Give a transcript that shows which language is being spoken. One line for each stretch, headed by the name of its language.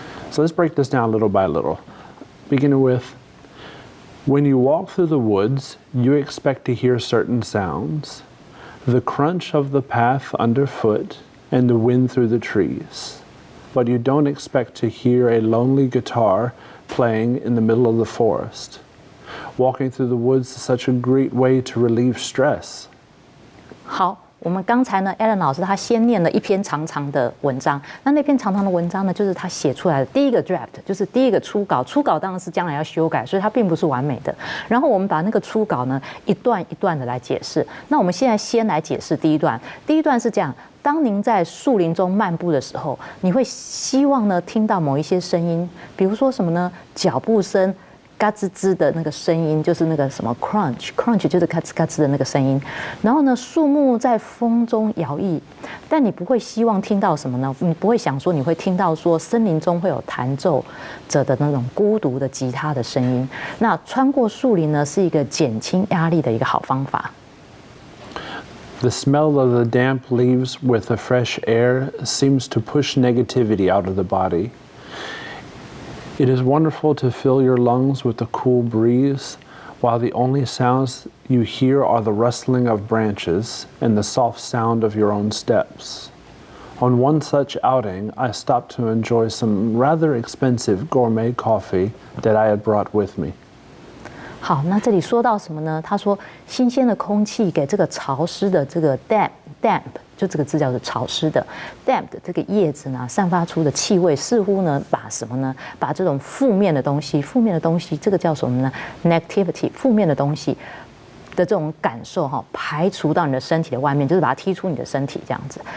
English: So let's break this down little by little. Beginning with, when you walk through the woods, you expect to hear certain sounds, the crunch of the path underfoot and the wind through the trees. But you don't expect to hear a lonely guitar playing in the middle of the forest. Walking through the woods is such a great way to relieve stress.
Chinese: 好。我們剛才呢 ，Alan 老師他先念了一篇長長的文章。那篇長長的文章呢，就是他寫出來的第一個 draft， 就是第一個初稿。初稿當然是將來要修改，所以它並不是完美的。然後我們把那個初稿呢，一段一段的來解釋。那我們現在先來解釋第一段。第一段是這樣：當您在樹林中漫步的時候，你會希望呢聽到某一些聲音，比如說什麼呢？腳步聲。嘎吱吱的那個聲音，就是那個什麼 crunch 就是嘎吱嘎吱的那個聲音。然後呢，樹木在風中搖曳，但你不會希望聽到什麼呢？你不會想說你會聽到說森林中會有彈奏者的那種孤獨的吉他的聲音。那穿過樹林呢，是一個減輕壓力的一個好方法。
English: The smell of the damp leaves with the fresh air seems to push negativity out of the body. It is wonderful to fill your lungs with the cool breeze, while the only sounds you hear are the rustling of branches and the soft sound of your own steps. On one such outing, I stopped to enjoy some rather expensive gourmet coffee that I had brought with me.
Chinese: 好，那这裡說到什麼呢？他說，新鮮的空氣給這個潮濕的這個 damp， 就這個字叫做潮濕的 damp 的這個葉子呢，散發出的氣味似乎呢，把什麼呢？把這種負面的東西，這個叫什麼呢 ？negativity， 負面的東西的這種感受哈，排除到你的身體的外面，就是把它踢出你的身体這樣子。